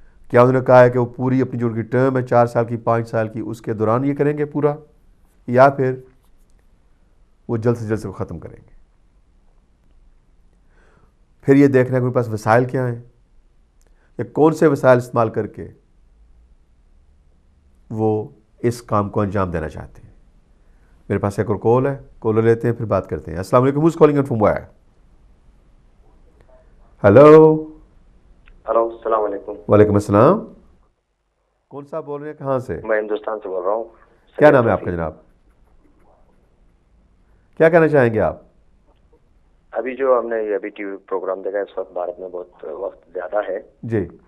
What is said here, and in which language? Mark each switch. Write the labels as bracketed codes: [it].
[ur] کیا انہوں نے کہا ہے کہ وہ پوری اپنی جو ان کی ٹرم ہے 4 سال کی، 5 سال کی، اس کے دوران یہ کریں گے پورا، یا پھر وہ جلد سے جلد سے ختم کریں گے. پھر یہ دیکھنا ہے کہ ان کے پاس وسائل کیا ہیں، یا کون سے وسائل استعمال کر کے وہ اس کام کو انجام دینا چاہتے ہیں. میرے پاس ایک اور کال ہے، کالر لیتے ہیں پھر بات کرتے ہیں. السلام علیکم. [en] Who's calling from where? Hello. [ur] Hello, السلام علیکم. وعلیکم السلام. کون صاحب بول رہے ہیں، کہاں سے؟ میں ہندوستان سے بول رہا ہوں. کیا نام ہے آپ کا جناب؟ کیا کہنا چاہیں گے آپ؟ ابھی جو ہم نے یہ ابھی ٹی وی پروگرام دیکھا، اس وقت بھارت میں بہت وقت زیادہ ہے جی،